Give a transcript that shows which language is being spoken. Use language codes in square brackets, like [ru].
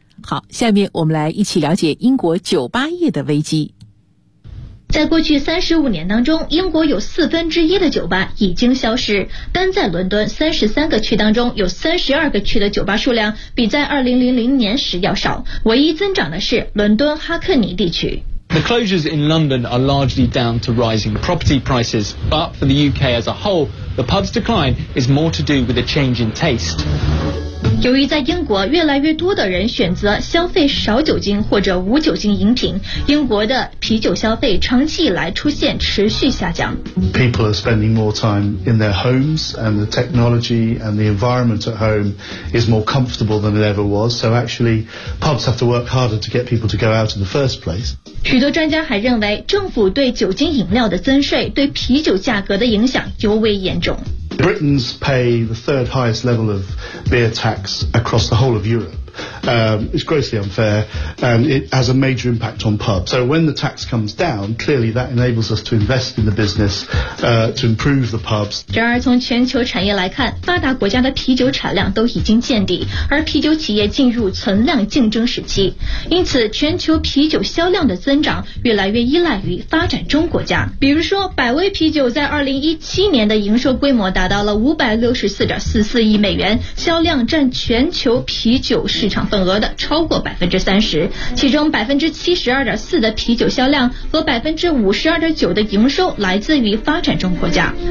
[zh] 好，下面我们来一起了解英国酒吧业的危机。在过去35年当中，英国有1/4的酒吧已经消失，单在伦敦33个区当中，有32个区的酒吧数量比在2000年时要少，唯一增长的是伦敦哈克尼地区。 [en] The closures in London are largely down to rising property prices, but for the UK as a whole, the pub's decline is more to do with a change in taste. [zh] 由于在英国越来越多的人选择消费少酒精或者无酒精饮品，英国的啤酒消费长期以来出现持续下降。 [en] People are spending more time in their homes, and the technology and the environment at home is more comfortable than it ever was. So actually, pubs have to work harder to get people to go out in the first place. [zh] 许多专家还认为，政府对酒精饮料的增税对啤酒价格的影响尤为严重。 [en] Britons pay the third highest level of beer tax across the whole of Europe. It's grossly unfair, and it has a major impact on pubs. So when the tax comes down, clearly that enables us to invest in the business, to improve the pubs. [zh] 然而从全球产业来看，发达国家的啤酒产量都已经见底，而啤酒企业进入存量竞争时期。因此全球啤酒销量的增长越来越依赖于发展中国家。比如说百威啤酒在2017年的营收规模达到了564.44亿美元，销量占全球啤酒市场份额的超过30%，其中72.4%的啤酒销量和52.9%的营收来自于发展中国家。